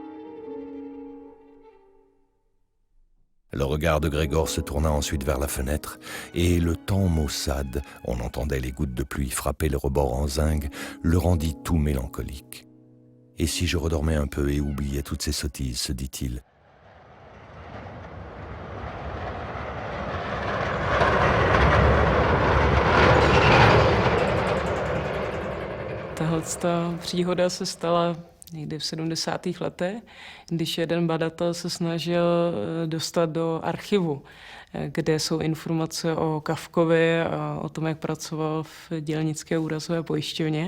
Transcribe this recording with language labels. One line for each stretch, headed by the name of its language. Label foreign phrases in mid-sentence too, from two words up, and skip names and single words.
French: Le regard de Grégor se tourna ensuite vers la fenêtre, et le temps maussade, on entendait les gouttes de pluie frapper le rebord en zinc, le rendit tout mélancolique. « Et si je redormais un peu et oubliais toutes ces sottises ?» se dit-il.
Czech: Tahleta příhoda se stala někdy v 70. letech, když jeden badatel se snažil dostat do archivu, kde jsou informace o Kafkovi a o tom, jak pracoval v dělnické úrazové pojišťovně.